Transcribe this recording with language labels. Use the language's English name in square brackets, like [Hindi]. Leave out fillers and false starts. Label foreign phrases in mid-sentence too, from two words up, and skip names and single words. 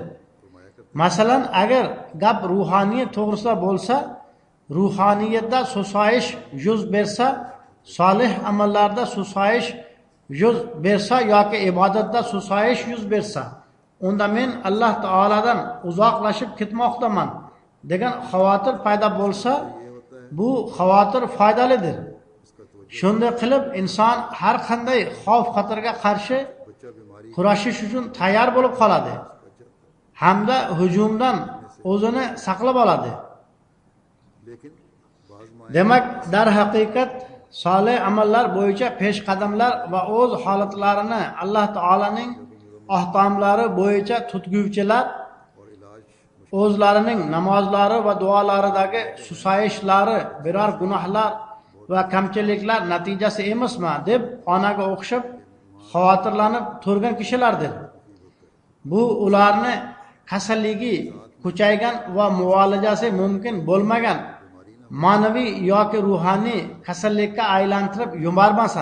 [Uzbek] Masalan, agar gap ruhaniyat to'g'risida bo'lsa, ruhaniyatda susayish yuz bersa, solih amallarda susayish yuz bersa yoki ibodatda susayish yuz bersa, unda men Alloh taoladan uzoqlashib ketmoqdaman degan xavotir paydo bo'lsa, bu xavotir foydalidir. Shunday qilib inson har qanday xavf xatarga qarshi [Urdu] بچہ بیماری [Uzbek] kurashish uchun tayyor bo'lib qoladi. Hamda hujumdan o'zini saqlab oladi. [Urdu] لیکن بعض مائیں [Uzbek] Demak, darhaqiqat solih amallar bo'yicha peshqadamlar va o'z holatlarini Alloh taolaning ahkomlari bo'yicha tutguvchilar [Urdu] اور علاج [Uzbek] o'zlarining namozlari va duolaridagi susayishlari biror gunohlar va kamchiliklar natijasi emasmi deb onaga o'xshab xavotirlanib turgan kishilardir. Bu ularni kasalligi kuchaygan va muolajasi mumkin bo'lmagan ma'naviy yoki ruhoniy kasallikka aylantirib yubormasin.